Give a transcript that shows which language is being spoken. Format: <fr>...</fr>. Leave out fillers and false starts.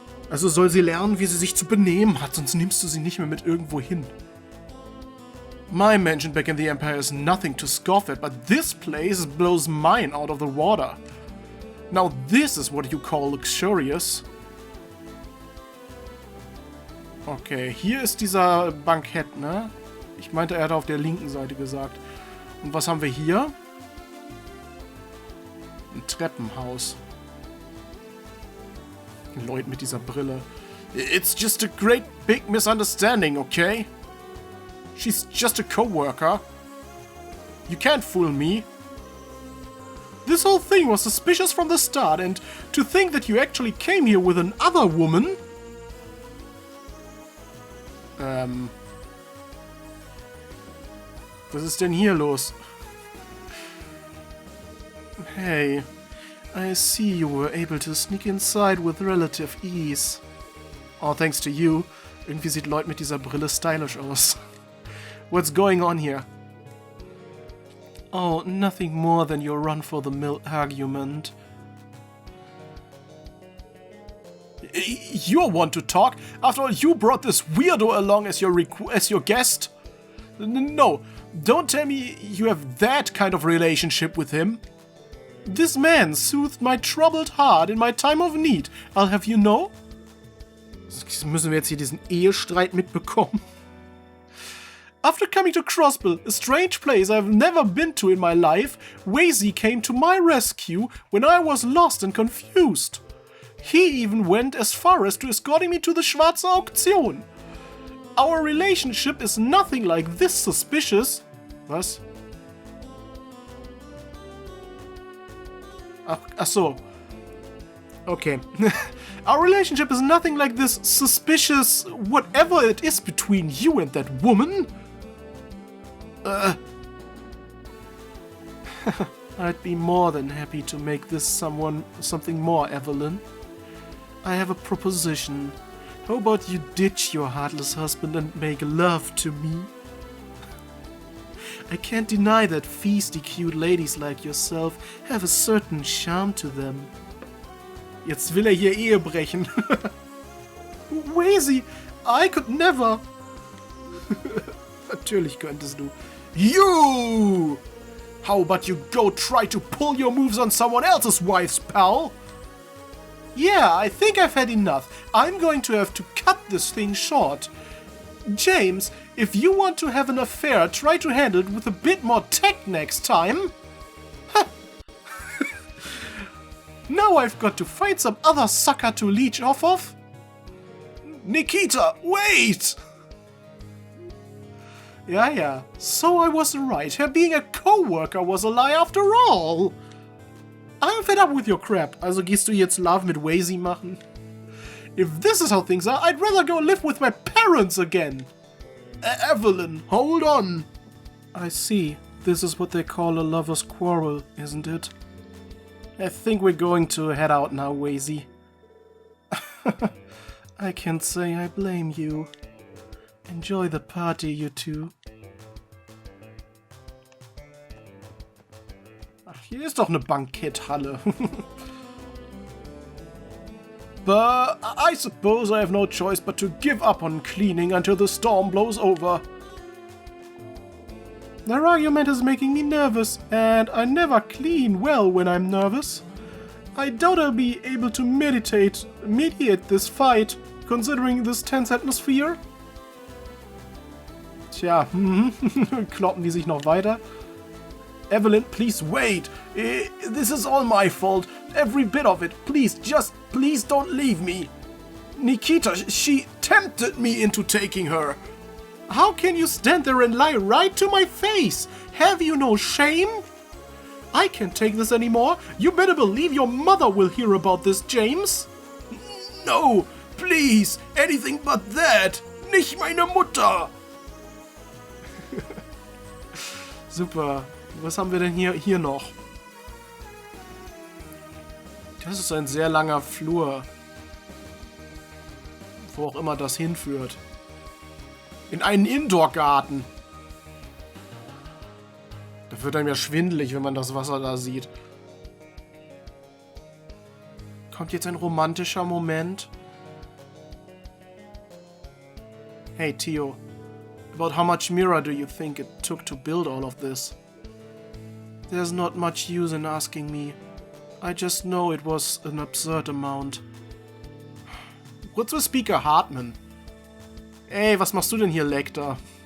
<de>Also soll sie lernen, wie sie sich zu benehmen hat, sonst nimmst du sie nicht mehr mit irgendwo hin.</de> <en>My mansion back in the Empire is nothing to scoff at, but this place blows mine out of the water. Now this is what you call luxurious.</en> <de>Okay, hier ist dieser Bankett, ne? Ich meinte, er hat auf der linken Seite gesagt. Und was haben wir hier? Ein Treppenhaus. Lloyd mit dieser Brille.</de> <en>It's just a great big misunderstanding, okay? She's just a co-worker. You can't fool me. This whole thing was suspicious from the start, and to think that you actually came here with another woman?</en> <de>Was ist denn hier los?</de> <en>Hey, I see you were able to sneak inside with relative ease. Oh, thanks to you.</en> <de>Irgendwie sieht Lloyd mit dieser Brille stylisch aus.</de> <en>What's going on here? Oh, nothing more than your run-for-the-mill argument. You want to talk? After all, you brought this weirdo along as your guest? No, don't tell me you have that kind of relationship with him. This man soothed my troubled heart in my time of need. I'll have you know.</en> <de>Müssen wir jetzt hier diesen Ehestreit mitbekommen?</de> <en>After coming to Crossbell, a strange place I've never been to in my life, Wazy came to my rescue when I was lost and confused. He even went as far as to escorting me to the SCHWARZE Auktion. Our relationship is nothing like this suspicious.</en> <de>Was? Ach so. Okay.</de> <en>Our relationship is nothing like this suspicious whatever it is between you and that woman. I'd be more than happy to make this something more, Evelyn. I have a proposition. How about you ditch your heartless husband and make love to me? I can't deny that feisty cute ladies like yourself have a certain charm to them.</en> <de>Jetzt will hier Ehe brechen.</de> <en>Wazy, I could never.</en> <de>Natürlich könntest du.</de> <en>You! How about you go try to pull your moves on someone else's wives, pal? Yeah, I think I've had enough. I'm going to have to cut this thing short. James, if you want to have an affair, try to handle it with a bit more tact next time. Now I've got to find some other sucker to leech off of. Nikita, wait! Ja, so I was right. Her being a co-worker was a lie after all. I'm fed up with your crap.</en> <de>Also gehst du jetzt Love mit Wazy machen?</de> <en>If this is how things are, I'd rather go live with my parents again. Evelyn, hold on. I see. This is what they call a lover's quarrel, isn't it? I think we're going to head out now, Wazy. I can't say I blame you. Enjoy the party, you two.</en> <de>Ach, hier ist doch eine Banketthalle.</de> <en>But I suppose I have no choice but to give up on cleaning until the storm blows over. Their argument is making me nervous, and I never clean well when I'm nervous. I doubt I'll be able to mediate this fight, considering this tense atmosphere.</en> <de>Tja, kloppen die sich noch weiter?</de> <en>Evelyn, please wait. This is all my fault. Every bit of it. Please don't leave me. Nikita, she tempted me into taking her. How can you stand there and lie right to my face? Have you no shame? I can't take this anymore. You better believe your mother will hear about this, James. No, please, anything but that.</en> <de>Nicht meine Mutter. Super. Was haben wir denn hier noch? Das ist ein sehr langer Flur. Wo auch immer das hinführt. In einen Indoor-Garten. Da wird einem ja schwindelig, wenn man das Wasser da sieht. Kommt jetzt ein romantischer Moment?</de> <en>Hey, Theo. About how much mirror do you think it took to build all of this? There's not much use in asking me. I just know it was an absurd amount. What's with Speaker Hartman?</en> <de>Ey, was machst du denn hier, Lecter?</de>